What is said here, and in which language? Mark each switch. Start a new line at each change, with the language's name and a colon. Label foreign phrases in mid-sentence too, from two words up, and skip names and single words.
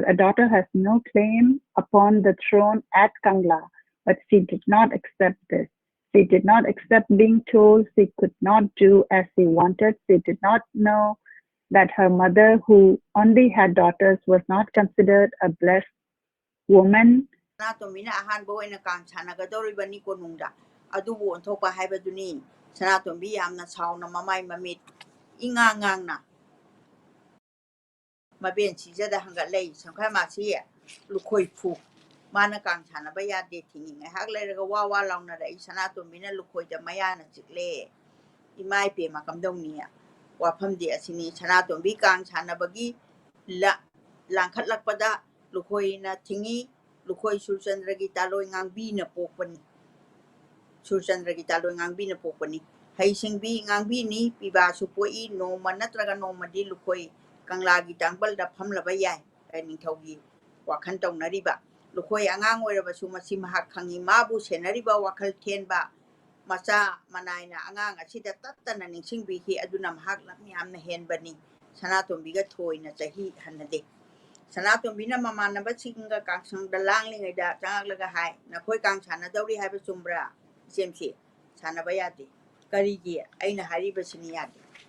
English: A daughter has no claim upon the throne at Kangla, but she did not accept this. She did not accept being told she could not do as she wanted. She did not know that her mother, who only had daughters, was not considered a blessed woman.
Manipuri: Sanatombi na ahanba oina kang sanagadoribani konungda adubu onthopa haibaduni Sanatombi yamna sauna mamai mamit ingangang na maben sijada hangatlei samkhai masi Lukhoy phu mana kang sanaba yade thingi ngahak leiraga wa launa da Sanatombi na Lukhoy da mayana chikle imai pe makamdongni wafamdi asini Sanatombi kang sanabagi langkhatlakpada Lukhoy na thingi Lukhoy Churachandra taloi ngangbi na pokpani Churachandra taloi ngangbi na pokpani haisingbi ngangbi ni piba supoi noma natraga noma di Lukhoy Kangla gi tangbal da phamlaba yai ningthaugi wakhal taunariba Lukhoy angang oirabasu masi mahak khangi mabu senariba wakhal thenba macha manaina angang asida tattana ningsingbi hi aduna mahak lamyamna henbani Sanatombi ga thoina chahi hanade Sanatombi na mamanaba singa kangsang dalang lingai da changlaga hai nakhoi kang sanadauri haiba chumbra semsi sanaba yade karigi aina hariba sini yade